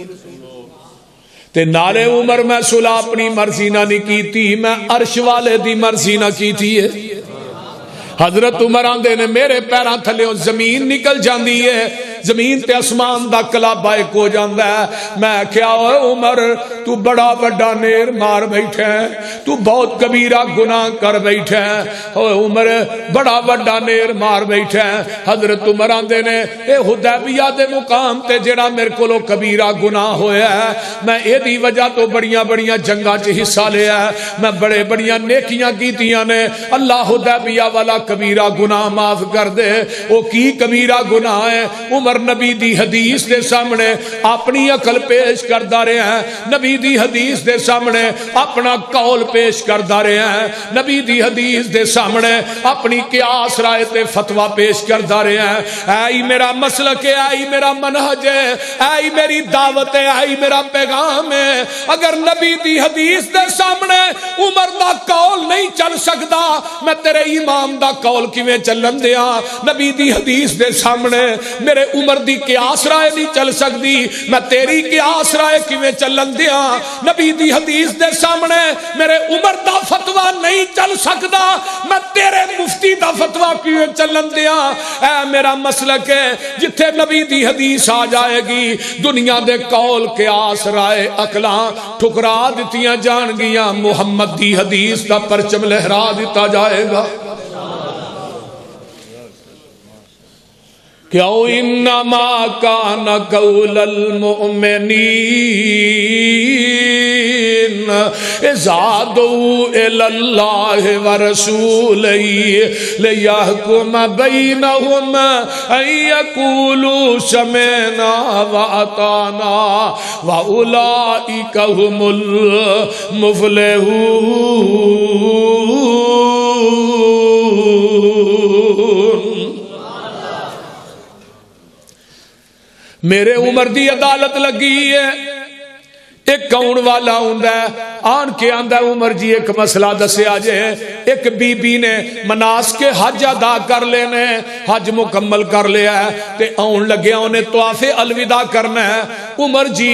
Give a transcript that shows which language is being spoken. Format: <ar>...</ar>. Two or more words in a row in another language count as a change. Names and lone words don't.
<pa>تے نالے عمر میں صلح اپنی مرضی نہ نہیں کیتی، میں عرش والے دی مرضی نہ کیتی ہے۔ حضرت عمر آندے نے میرے پیراں تھلیوں زمین نکل جاندی ہے، زمین تے اسمان دا کلابہ ایک ہو جاندا ہے۔ میں کیا ہوئے عمر تو بڑا بڑا نیر مار بیٹھے ہیں، تو بہت کبیرہ گناہ کر بیٹھے ہیں، ہوئے عمر بڑا بڑا نیر مار بیٹھے ہیں۔ حضرت عمر آندے نے اے حدیبیہ دے مقام تے جڑا میرے کولو کبیرہ گناہ ہویا ہے، میں اے دی وجہ تو بڑیاں بڑیاں جنگاں چ حصہ لیا ہے، میں بڑے بڑیاں نیکیاں کیتیاں نے، اللہ حدیبیہ والا کبیرہ گناہ معاف کر دے۔ وہ کی کبیرہ گناہ ہے؟ عمر نبی دی حدیث دے سامنے اپنی عقل پیش کردہ رہے ہیں، نبی دی حدیث دے سامنے اپنا قول پیش کردہ رہے ہیں، نبی دی حدیث دے سامنے اپنی قیاس رائے تے فتوہ پیش کردہ رہے ہیں۔ اے میرا مسلک ہے، اے میرا منہج ہے، اے میری دعوت ہے، اے میرا پیغام ہے۔ اگر نبی دی حدیث دے سامنے عمر دا قول نہیں چل چل سکدا میں تیرے امام دا قول کیویں چلن دیاں نبی دی حدیث دے سامنے میرے عمر دی قیاس رائے نہیں چل سکدی میں تیری قیاس رائے کیویں چلن دیاں نبی دی حدیث دے سامنے میرے عمر دا فتویٰ نہیں چل سکدا میں تیرے مفتی دا فتویٰ کیویں چلن دیاں اے میرا مسلک ہے جتھے نبی دی حدیث آ جائے گی دنیا دے قول قیاس رائے عقلاں ٹھکرا دتیاں جان گیاں محمد دی حدیث دا پرچم لہرا دیتا جائے گا</pa> <ar>کیوں انما کان قول المؤمنین اذا دعوا الی اللہ ورسولہ لیحکم بینہم ان یقولوا سمعنا واطعنا واولئک هم المفلحون</ar> <pa>میرے عمر دی عدالت لگی ہے ایک کون والا ہوندا ہے آن کے آندا عمر جی ایک مسئلہ دسیا جے ایک بی بی نے مناسک حج ادا کر لینے حج مکمل کر لیا ہے تے آن لگیا انہیں طواف الوداع کرنا ہے عمر جی</pa>